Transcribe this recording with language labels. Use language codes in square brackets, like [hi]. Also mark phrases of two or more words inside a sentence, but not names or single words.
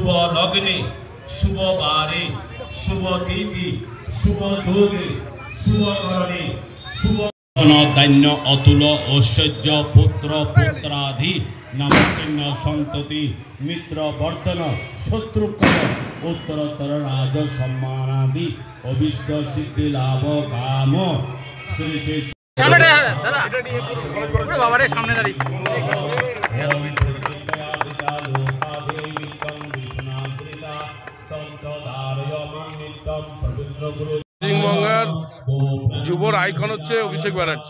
[sa] लग्ने शुभ बारे शुभ तिथि शुभ योगे शुभ करणे शुभ धन्य अतुल ऐश्वर्य पुत्र पुत्रादि नामचिन्ह संतति मित्र वर्धन शत्रुकर उत्तरोत्तर राज सम्मानादि अभीष्ट सिद्धि लाभ काम श्री [bn] বাবারে সামনে দাঁড়িয়ে পশ্চিমবঙ্গের যুবর আইকন হচ্ছে অভিষেক ব্যানার্জি।